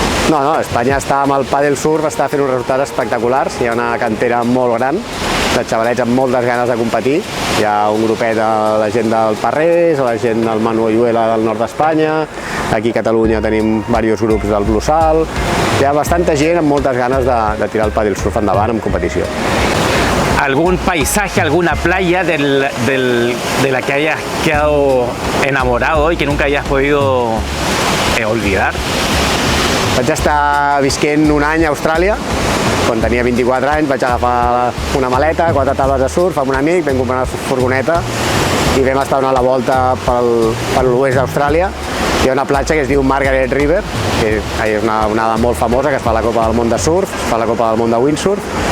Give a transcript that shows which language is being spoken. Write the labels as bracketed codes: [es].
[ca] No, Espanya està amb el paddle surf, està fent uns resultats espectaculars, hi ha una cantera molt gran de xavalets amb moltes ganes de competir. Hi ha un grupet de la gent del Parrés, la gent del Manu Oyuela del nord d'Espanya, aquí a Catalunya tenim diversos grups del Blussal, hi ha bastanta gent amb moltes ganes de tirar el paddle surf endavant en competició. [es] algún paisaje, alguna playa de la que hayas quedado enamorado y que nunca hayas podido olvidar? [ca] Vaig estar visquent un any a Austràlia. Quan tenia 24 anys vaig agafar una maleta, 4 taules de surf amb un amic, vam comprar una furgoneta i vam estar donant la volta per l'oest d'Austràlia. Hi ha una platja que es diu Margaret River, que és una onada molt famosa, que es fa a la Copa del Món de Surf, es fa a la Copa del Món de Windsurf.